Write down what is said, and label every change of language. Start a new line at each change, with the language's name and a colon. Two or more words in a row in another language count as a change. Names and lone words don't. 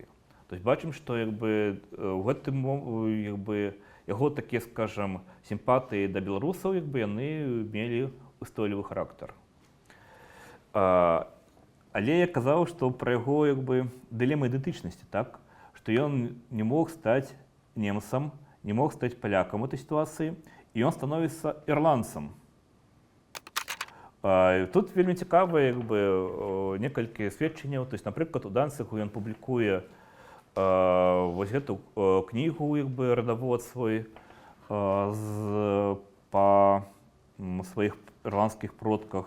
Belarusian: То есть бачым, што у гэтым яго такія, скажам, сімпатыі да беларусаў, яны мелі устойлівы характар. Але я казаў, што пра яго дылема ідэнтычнасці, што ён
Russian: не мог стаць немцам не мог стать поляком в этой ситуации, и он становится ирландцем.
Belarusian: Тут вельмі цікаве некалькі сведченняў. То есть, напрыклад, у Данцигу ён публікуе вось гэту кнігу, радавод свой па сваіх ірландскіх продках.